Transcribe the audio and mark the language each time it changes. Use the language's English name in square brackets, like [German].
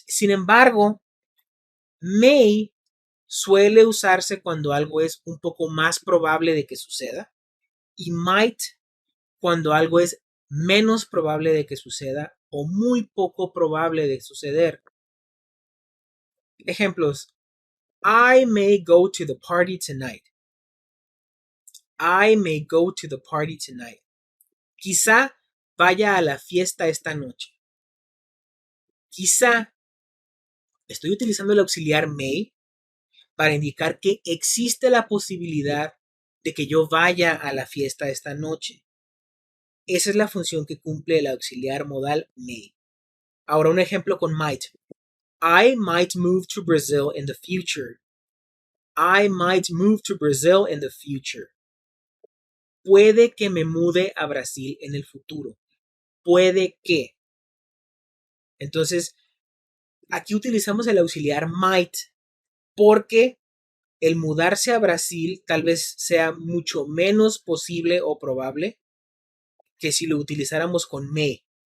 [Spanish] Sin embargo, may suele usarse cuando algo es un poco más probable de que suceda y might cuando algo es menos probable de que suceda o muy poco probable de suceder. Ejemplos. [English] I may go to the party tonight. I may go to the party tonight. [Spanish] Quizá vaya a la fiesta esta noche. Quizá estoy utilizando el auxiliar may para indicar que existe la posibilidad de que yo vaya a la fiesta esta noche. Esa es la función que cumple el auxiliar modal may. Ahora un ejemplo con might. [English] I might move to Brazil in the future. I might move to Brazil in the future. [Spanish] Puede que me mude a Brasil en el futuro. Puede que. Entonces, aquí utilizamos el auxiliar might porque el mudarse a Brasil tal vez sea mucho menos posible o probable que si lo utilizáramos con may.